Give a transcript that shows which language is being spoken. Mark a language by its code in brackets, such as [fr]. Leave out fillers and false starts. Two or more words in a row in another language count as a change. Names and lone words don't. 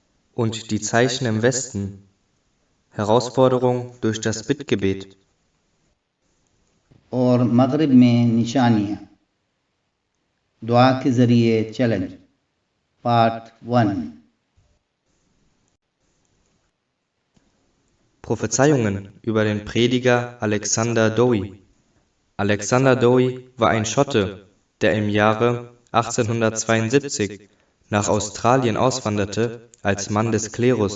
[de] und die Zeichen im Westen. Herausforderung durch das Bittgebet. [ur] اور مغرب میں نشانیاں دعا کے ذریعے چیلنج پارٹ 1 [de] Prophezeiungen über den Prediger Alexander Dowie. Alexander Dowie war ein Schotte, der im Jahre 1872 nach Australien auswanderte als Mann des Klerus.